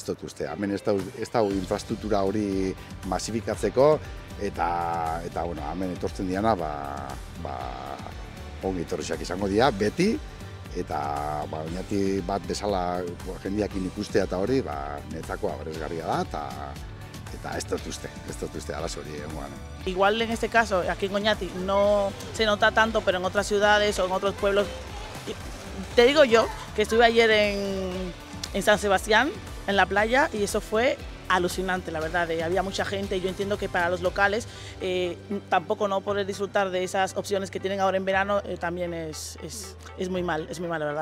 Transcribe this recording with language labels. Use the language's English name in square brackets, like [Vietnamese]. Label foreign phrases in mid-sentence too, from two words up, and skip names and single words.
[Basque] Ez dut uste, hemen ez da infrastruktura hori masifikatzeko, eta bueno, hemen etortzen diana, ongi etorriak izango dira, beti, eta oinati bat bezala jendeakin ikustea eta hori, netzako aberasgarria da, eta ez dut uste arazo hori egongoan. [Spanish] Igual en este caso, aquí en Oñati no se nota tanto, pero en otras ciudades o en otros pueblos, te digo yo, que estuve ayer en San Sebastián, en la playa, y eso fue alucinante, la verdad. Había mucha gente y yo entiendo que para los locales tampoco no poder disfrutar de esas opciones que tienen ahora en verano también es muy mal, la verdad.